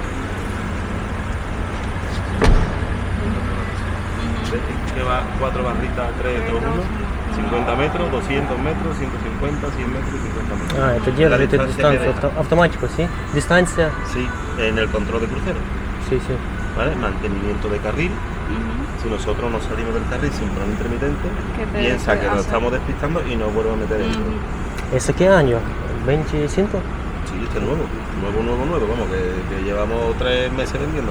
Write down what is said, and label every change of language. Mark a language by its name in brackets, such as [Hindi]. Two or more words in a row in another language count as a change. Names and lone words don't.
[Spanish] Que va 4 barritas, 3, 2, 1, 50 metros, 200 metros, 150, 100 metros y 50 metros. [Russian] А, это держит дистанцию, автоматику, [Spanish] ¿sí? [Russian] Дистанция. [Spanish] Sí, en el control de crucero, Sí, sí. ¿vale? Mantenimiento de carril. Si nosotros nos salimos del carril sin plan intermitente, Que te piensa que nos hace. estamos despistando y nos vuelve a meter dentro. ¿Ese qué año? ¿25? Sí, este es nuevo, vamos, que llevamos 3 meses vendiéndolo.